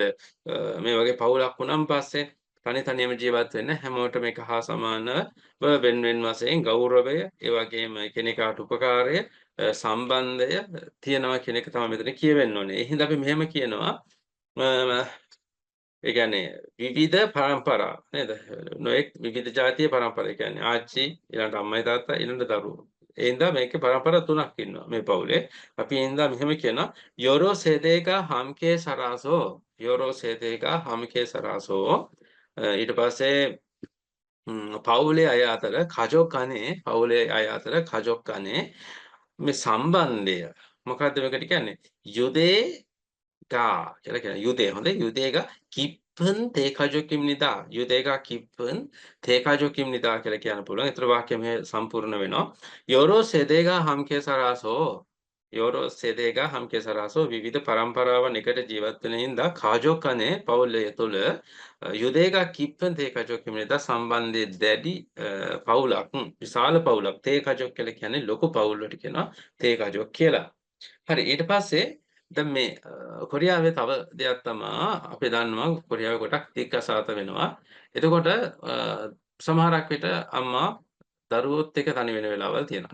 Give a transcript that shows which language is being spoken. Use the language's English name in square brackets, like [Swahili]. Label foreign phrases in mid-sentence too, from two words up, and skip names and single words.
[Sinhala] මේ වගේ පවුලක් වුණාන් පස්සේ තනියම ජීවත් වෙන්න හැමෝටම එක හා සමානව වෙන වෙන වශයෙන් ගෞරවය, ඒ වගේම එකිනෙකාට උපකාරය, සම්බන්ධය තියෙනවා කියන එක තමයි මෙතන කියවෙන්න ඕනේ. ඒ හින්දා අපි මෙහෙම කියනවා ඒ කියන්නේ විවිධ පරම්පරා නේද? නොඑක් විවිධ ජාතියේ පරම්පරා. ඒ කියන්නේ ආච්චි ඊළඟට අම්මයි තාත්තා ඊළඟට දරුවෝ. ඒ හින්දා මේකේ පරම්පරා තුනක් ඉන්නවා මේ පවුලේ. අපි ඒ හින්දා මෙහෙම කියනවා [Korean] 여러 세대가 함께 살아서 여러 세대가 함께 살아서 [Sinhala] ඊට පස්සේ පවුලේ අය අතර පවුලේ අය අතර [Korean] 가족 간의 [Sinhala] මේ සම්බන්ධය මොකද්ද මේකට කියන්නේ? 유대가 කියලා කියනවා. හොඳේ. [Korean] 유대가 깊은 대가족입니다. 유대가 깊은 대가족입니다 [Sinhala] කියලා කියන්න පුළුවන්. ඒතර වාක්‍යය මේ සම්පූර්ණ වෙනවා. [Korean] 여러 세대가 함께 살아서 [Sinhala] විවිධ පරම්පරාවන් එකට ජීවත් වෙන හින්දා [Korean] 가족 간의 [Sinhala] පවුලය තුළ [Korean] 유대가 깊은 대가족입니다. [Sinhala] සම්බන්ධය දැඩි පවුලක් විශාල පවුලක් 대가족 කියලා කියන්නේ ලොකු පවුල් වලට කියනවා 대가족 කියලා. හරි ඊට පස්සේ දැන් මේ කොරියාවේ තව දෙයක් තමයි අපි දන්නවා කොරියාවේ ගොඩක් දික්කසාත වෙනවා. එතකොට සමහරක් විට අම්මා දරුවොත් එක්ක තනි වෙන වෙලාවල් තියෙනවා.